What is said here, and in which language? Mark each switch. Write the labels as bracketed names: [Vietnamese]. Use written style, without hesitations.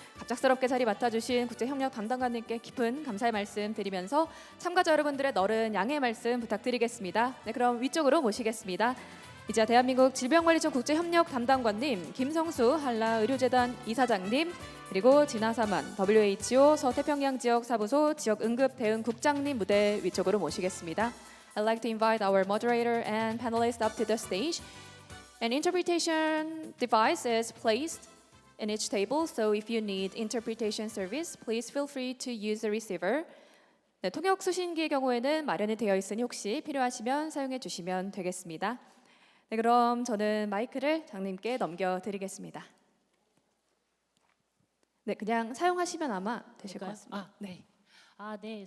[Korean] 갑작스럽게 자리 맡아주신 국제협력 담당관님께 깊은 감사의 말씀 드리면서 참가자 여러분들의 너른 양해의 말씀 부탁드리겠습니다. 네, 그럼 위쪽으로 모시겠습니다. 이제 대한민국 질병관리청 국제협력 담당관님, 김성수 한라의료재단 이사장님, 그리고 진아사만 WHO 서태평양 지역 사부소 지역 응급 대응 국장님 무대 위쪽으로 모시겠습니다. [English] I'd like to invite our moderator and panelists up to the stage. An interpretation device is placed in each table, so if you need interpretation service, please feel free to use the receiver. [Korean] 네, 통역 수신기의 경우에는 마련이 되어 있으니 혹시 필요하시면 사용해 주시면 되겠습니다. 네, 그럼 저는 마이크를 장님께 넘겨드리겠습니다. 네, 그냥 사용하시면 아마 되실 것 같습니다. 네. 네.